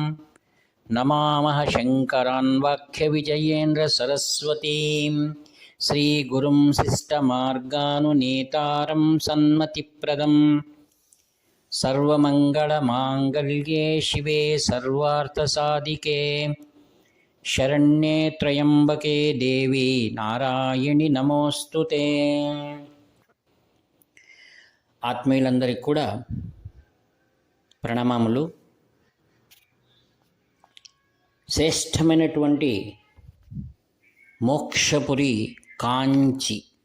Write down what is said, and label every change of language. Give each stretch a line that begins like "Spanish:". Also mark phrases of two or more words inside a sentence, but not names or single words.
Sanskrit: नमामः शङ्करान् वाक्यविजयेन्द्रसरस्वतीं श्रीगुरुं शिष्टमार्गानुनेतारं सन्मतिप्रदं। सर्वमङ्गलमाङ्गल्ये शिवे सर्वार्थसाधिके शरण्ये त्र्यम्बके देवी నారాయణి నమోస్తుతే.
Telugu: ఆత్మీయులందరికీ కూడా ప్రణామములు. శ్రేష్టమైనటువంటి మోక్షపురి కాంచి.